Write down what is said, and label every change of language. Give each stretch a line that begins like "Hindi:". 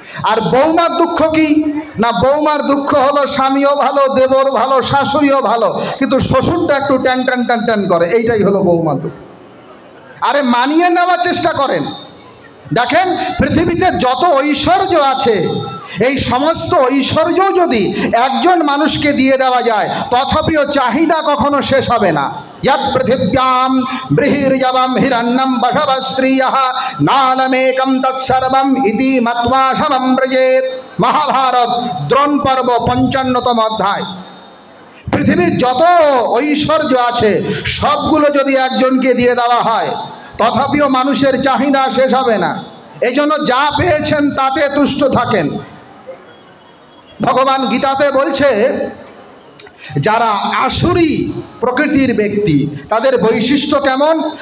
Bangla: আর বৌমার দুঃখ কি না? বৌমার দুঃখ হলো স্বামীও ভালো, দেবর ভালো, শাশুড়িও ভালো, কিন্তু শ্বশুরটা একটু ট্যান ট্যান ট্যান ট্যান করে, এইটাই হলো বৌমার দুঃখ। আরে মানিয়ে নেওয়ার চেষ্টা করেন। দেখেন পৃথিবীতে যত ঐশ্বর্য আছে এই সমস্ত ঐশ্বর্য যদি একজন মানুষকে দিয়ে দেওয়া যায় তথাপিও চাহিদা কখনো শেষ হবে না।
Sanskrit: यत् पृथिव्यां बृहिर्यवं हिरण्यं बशवस्त्रियः नालमेकं तत्सर्वम् इति मत्वा शमं व्रजेत्।
Bangla: महाभारत দ্রোণ পর্ব 55তম অধ্যায়। পৃথিবীর যত ঐশ্বর্য আছে সবগুলো যদি একজনকে দিয়ে দেওয়া হয় তথাপিও মানুষের চাহিদা শেষ হবে না। এই জন্য যা পেয়েছেন তাতে তুষ্ট থাকেন। ভগবান গীতাতে বলছে যারা আসুরি প্রকৃতির ব্যক্তি তাদের বৈশিষ্ট্য কেমন?